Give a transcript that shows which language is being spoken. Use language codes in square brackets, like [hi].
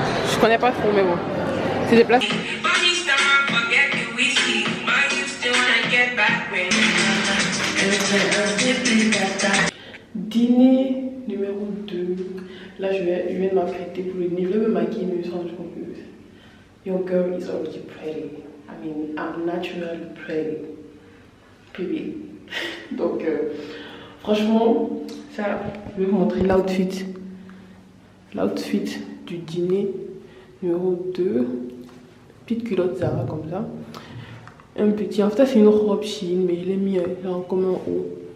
[fr] Je connais pas trop, mais bon. C'est des plats... Dîner numéro 2. Là, je viens de m'apprêter pour le dîner. Je vais me maquiller, mais je me suis rendu compte que [en] your girl is already pretty. I mean, I'm naturally pretty. Period. [fr] Donc, franchement, ça, je vais vous montrer l'outfit. L'outfit du dîner numéro 2. Petite culotte Zara comme ça. un petit. En fait, c'est une robe Shein, mais je l'ai mis genre comme un haut.